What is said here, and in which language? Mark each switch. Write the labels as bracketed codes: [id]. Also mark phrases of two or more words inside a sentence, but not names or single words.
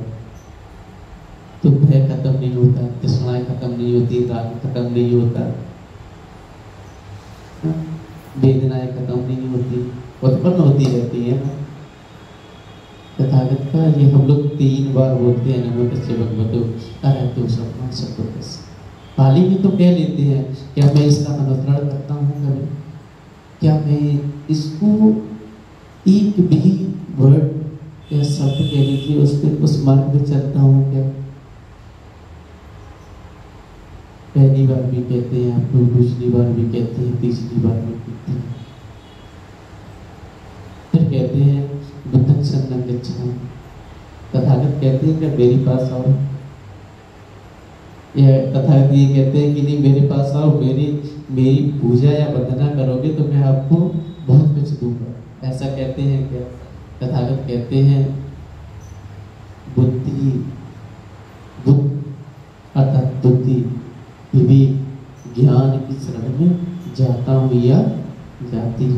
[hi] तो भय खत्म नहीं होता, तृष्णाएं खत्म नहीं होती, राग खत्म नहीं होता, वेदनाएं खत्म नहीं होती, उत्पन्न होती रहती है ना। तथागत का ये हम लोग 3 बार बोलते हैं, [pi] नमो तस्से भगवतो अरहतो सम्मा संबुद्धस्स। [hi] पाली में तो कह लेते हैं, क्या मैं इसका अनुसरण करता हूँ कभी? क्या मैं इसको एक भी वर्ड या शब्द कह लीजिए उसके उस मार्ग में चलता हूँ क्या? पहली बार भी कहते हैं आप लोग, दूसरी बार भी कहते हैं, तीसरी बार भी कहते हैं, फिर कहते हैं [pi] बुद्धं शरणं गच्छामि। [hi] तथागत कहते हैं कि मेरे पास आओ, या तथागत ये कहते हैं कि नहीं मेरे पास आओ, मेरी पूजा या वंदना करोगे तो मैं आपको बहुत कुछ दूंगा। ऐसा कहते हैं क्या? तथागत कहते हैं बुद्धि, बुद्ध अर्थात बुद्धि, विवेक, ज्ञान की शरण में जाता हूँ या जाती हूँ।